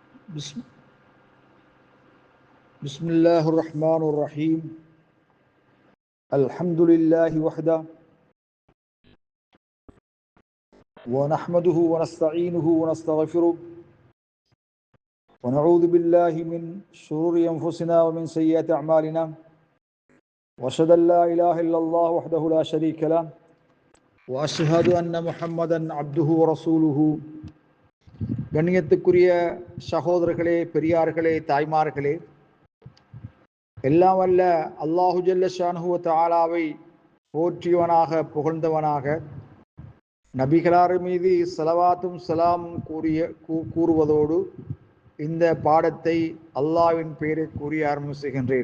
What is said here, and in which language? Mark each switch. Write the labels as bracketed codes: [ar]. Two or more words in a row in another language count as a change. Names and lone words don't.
[ar] بسم الله الرحمن الرحيم الحمد لله وحده ونحمده ونستعينه ونستغفره ونعوذ بالله من شرور أنفسنا ومن سيئات أعمالنا وأشهد أن لا إله إلا الله وحده لا شريك له وأشهد أن محمدا عبده ورسوله [ta] கண்ணியத்துக்குரிய சகோதரர்களே, பெரியார்களே, தாய்மார்களே, எல்லாம் வல்ல [ar] الله جل شانه [ta] வ தஆலாவை போற்றியவனாக புகழ்ந்தவனாக நபிகளார் மீது ஸலவாத்தும் ஸலாமும் கூறுவதோடு இந்த பாடத்தை அல்லாஹ்வின் பெயரை கூறி ஆரம்பம் செய்கின்றேன்.